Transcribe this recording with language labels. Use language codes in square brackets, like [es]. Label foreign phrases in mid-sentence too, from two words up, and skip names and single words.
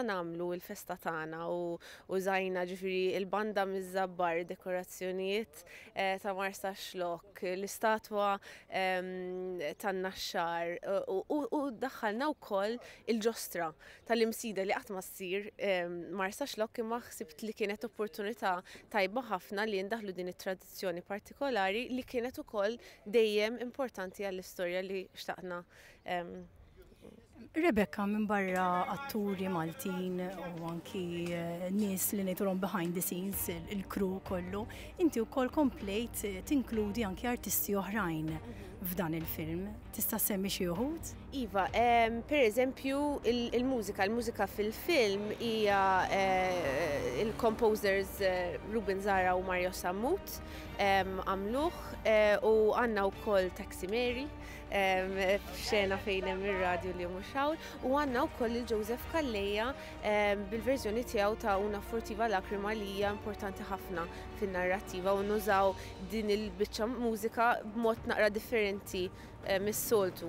[mt] nagħmlu l-festa tagħna u użajna ġifieri il-banda miż-żabbar, dekorazzjonijiet ta' Marsa Xlok, l-istatwa tan-naxxar u daħħalna wkoll il-ġostra tal-imsida li qatt ma ssir Marsa Xlok imma ħsibt li kienet opportunità tajba ħafna li ndaħlu din it-tradizzjoni partikolari li kienet ukoll dejjem importanti għall-istorja li xtaqna. Rebecca, minn barra atturi Maltin u anki nies li ngħidulhom [en] behind the scenes, [mt] il-crew kollu, inti wkoll komplejt tinkludi anki artisti oħrajn f'dan il-film. Tista' semmi xi wħud? Iva, pereżempju il-mużika fil-film hija il-composers Ruben Zara u Mario Sammut għamluh u għandna wkoll Taxi Mary f'xena fejn hemm ir-radju li mhux Shawl u għandna wkoll il-Joseph Calleja bil-verżjoni tiegħu ta' Una furtiva lacrima li hija importanti ħafna fin-narrattiva u nużaw din il-biċċa mużika b'mod naqra differenti mis-soltu.